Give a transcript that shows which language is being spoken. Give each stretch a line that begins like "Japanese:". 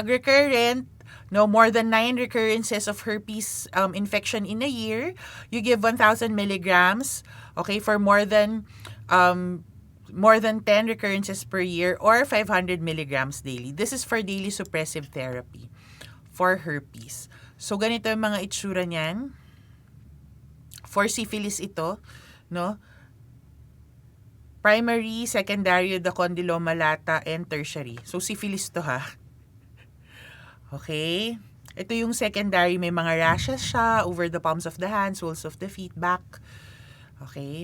English: Pag recurrent, no more than 9 recurrences of herpes infection in a year, you give 1,000 milligrams, okay, for more than 10 recurrences per year or 500 milligrams daily. This is for daily suppressive therapy for herpes.
Filipino: So, ganito yung mga itsura niyan.
English: For syphilis ito, no? Primary, secondary, the condyloma lata, and tertiary. So,
Filipino: syphilis to ha.
English: Okay?
Filipino: Ito yung
English: secondary,
Filipino: may mga rashes siya
English: over the palms of the hands, soles of the feet, back. Okay?